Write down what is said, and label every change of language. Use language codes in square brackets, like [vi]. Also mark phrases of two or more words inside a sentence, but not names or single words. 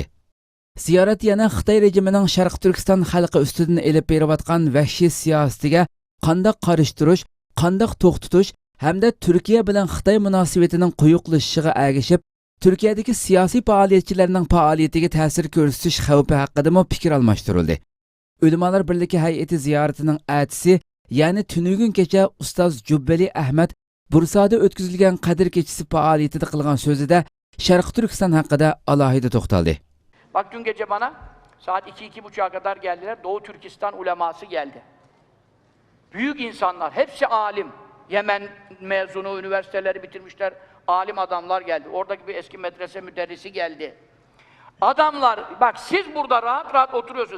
[uz] Ziyorat yana Xitoy rejimining Sharq Turkiston xalqi ustidan elib berayotgan vahshiy siyosatiga qanday qarish turish, qanday to'xtatish hamda Turkiya bilan Xitoy munosabatining quyuqlashishiga ergashib, Turkiyadagi siyosiy faoliyatchilarning faoliyatiga ta'sir ko'rsatish xavfi haqida fikr almashtirildi. O'limalar birligi hay'ati ziyoratining atisi, ya'ni tunugun kecha ustoz Jubbali Ahmad Bursada o'tkazilgan Qadr kechasi faoliyatida qilgan so'zida Sharq Turkiston haqida alohida to'xtaldi. [tr] Bak dün gece bana saat 2-2.30'a kadar geldiler. Doğu Türkistan uleması geldi. Büyük insanlar, hepsi alim. Yemen mezunu, üniversiteleri bitirmişler. Alim adamlar geldi. Oradaki bir eski medrese müderrisi geldi. Adamlar, bak siz burada rahat rahat oturuyorsunuz.